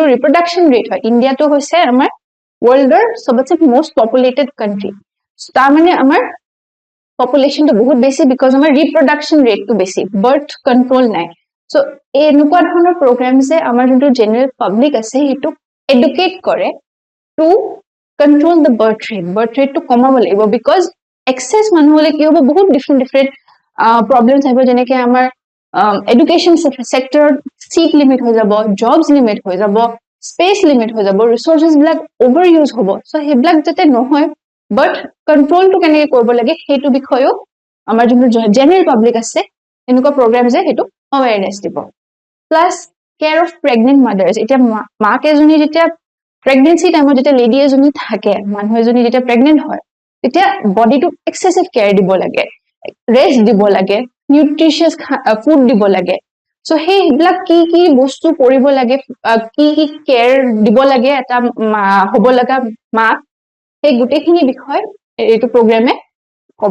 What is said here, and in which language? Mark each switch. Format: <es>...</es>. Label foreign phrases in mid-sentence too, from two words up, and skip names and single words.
<en>reproduction rate</en> <as>হয় India to হৈছে আমাৰ world er सबसे</as> <en>most populated country</en> <as>তাৰ মানে আমাৰ population to বহুত বেছি because আমাৰ</as> <en>reproduction rate</en> <as>to বেছি</as> <en>birth control</en> <as>নাই so এনেকুৱা ধৰণৰ programs এ আমাৰ যোনটো</as> <en>general public</en> <as>আছে হেতু educate কৰে</as> <en>to control the birth rate</en> <as>to কমাব লাগিব because excess মানুহ হলে কি হ'ব বহুত different problems আহিব যেনেকে আমাৰ</as> <en>education sector seat limit</en> <as>হৈ যাব</as> <en>jobs limit</en> <as>হৈ যাব</as> <en>space limit</en> <as>হৈ যাব resources বিলাক overuse হ'ব so হেবিলাক যাতে নহয় but control to কেনেকে কৰিব লাগে হেতু বিষয়ও আমাৰ যোনটো</as> <en>general public</en> <as>আছে এনেকুৱা programs এ হেতু awareness দিব</as> <en>plus care of pregnant mothers</en> <as>এতিয়া মাক এজনী যেতিয়া</as> <en>pregnancy time</en> <as>যেতিয়া lady এজনী থাকে মানুহ এজনী যেতিয়া pregnant হয় তেতিয়া বডিটো</as> <en>excessive care</en> <as>দিব লাগে, ৰেষ্ট দিব লাগে,</as> <en>nutritious food</en> <as>দিব লাগে। সো সেইবিলাক কি বস্তু কৰিব লাগে, কি কেয়াৰ দিব লাগে এটা হ'ব লগা মাক, সেই গোটেইখিনি বিষয় এইটো প্ৰগ্ৰামে ক'ব।</as>